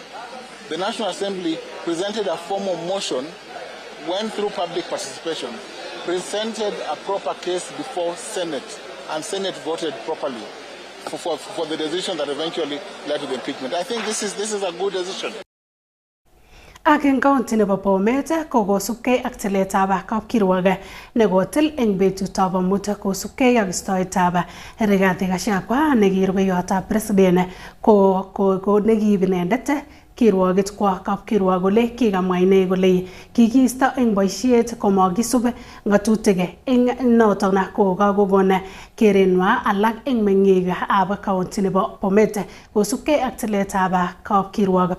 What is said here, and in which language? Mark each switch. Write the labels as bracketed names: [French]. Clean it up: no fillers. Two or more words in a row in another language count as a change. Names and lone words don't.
[English] The National Assembly presented a formal motion, went through public participation, presented a proper case before Senate, and Senate voted properly for the decision that eventually led to the impeachment. I think this is a good decision. [Kalenjin] Eng county nebo Bomet kosubkei ak tiletab kapkirwok nekotil eng betutab amut kosubkei ak istoetab Rigathi Gachagua nekirubeiwotab president ko nekiib inendet kirwoket kwa kapkirwok kole kikamwa ine kole kikiisto eng boisiet komakisub ngatutik eng noton ko kakokon kerenwa alak eng meng'ikab county nebo Bomet kosubkei ak tiletab kapkirwok.